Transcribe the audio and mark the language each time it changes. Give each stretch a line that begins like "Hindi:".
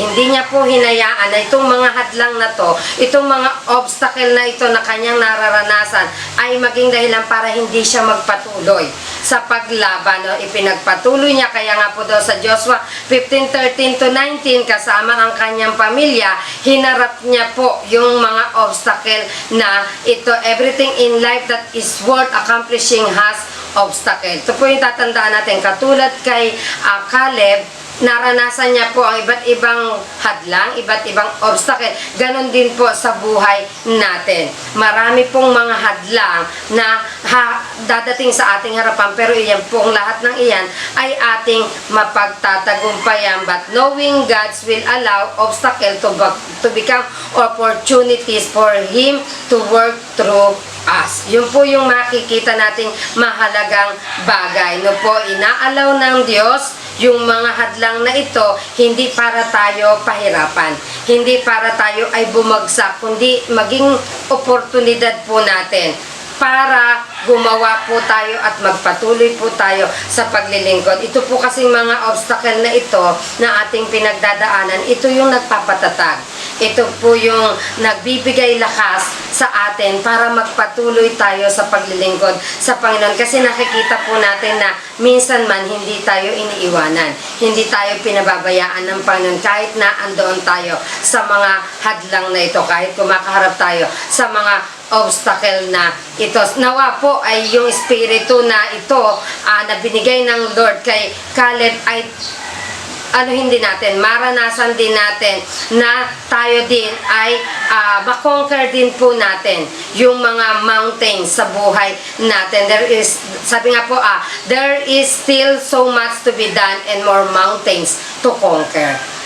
Filipino: Hindi niya po hinayaan na itong mga hadlang na to, itong mga obstacle na ito na kanyang nararanasan ay maging dahilan para hindi siya magpatuloy sa paglaban. No? Ipinagpatuloy niya, kaya nga po daw sa Joshua 15:13-19, kasama ang kanyang pamilya, hinarap niya po yung mga obstacle na ito.
English: Everything in life that is worth accomplishing has obstacle.
Filipino: Ito po yung tatandaan natin. Katulad kay Caleb, naranasan niya po ang iba't ibang hadlang, iba't ibang obstacle. Ganon din po sa buhay natin. Marami pong mga hadlang na dadating sa ating harapan, pero iyan pong lahat ng iyan ay ating mapagtatagumpayan.
English: But knowing God's will allow obstacle to become opportunities for Him to work through us.
Filipino: Yun po yung makikita nating mahalagang bagay. No po, inaalaw ng Diyos yung mga hadlang na ito, hindi para tayo pahirapan, hindi para tayo ay bumagsak, kundi maging oportunidad po natin para gumawa po tayo at magpatuloy po tayo sa paglilingkod. Ito po kasing mga obstacle na ito na ating pinagdadaanan, ito yung nagpapatatag. Ito po yung nagbibigay lakas sa atin para magpatuloy tayo sa paglilingkod sa Panginoon. Kasi nakikita po natin na minsan man hindi tayo iniiwanan, hindi tayo pinababayaan ng Panginoon kahit na andoon tayo sa mga hadlang na ito, kahit kumakaharap tayo sa mga obstacle na ito. Nawa po ay yung espiritu na ito na binigay ng Lord kay Caleb ay hindi natin, maranasan din natin na tayo din ay makonquer din po natin yung mga mountains sa buhay natin. Sabi nga po,
English: there is still so much to be done and more mountains to conquer.